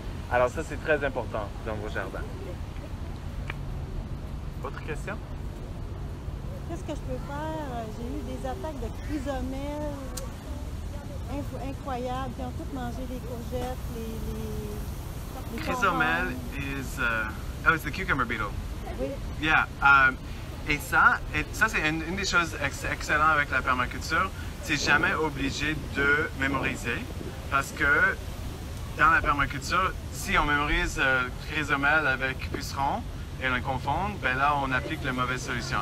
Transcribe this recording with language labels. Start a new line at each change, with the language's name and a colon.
French: Alors ça, c'est très important dans vos jardins. Autre question? Qu'est-ce que je peux faire? J'ai eu des attaques de chrysomèles incroyables qui ont toutes mangé les courgettes, les
English: Chrysomel is the cucumber beetle.
French: Oui.
English: Yeah.
French: Et ça c'est une des choses excellentes avec la permaculture. Tu n'es jamais obligé de mémoriser parce que dans la permaculture, si on mémorise chrysomel avec puceron et on les confond, ben là on applique la mauvaise solution.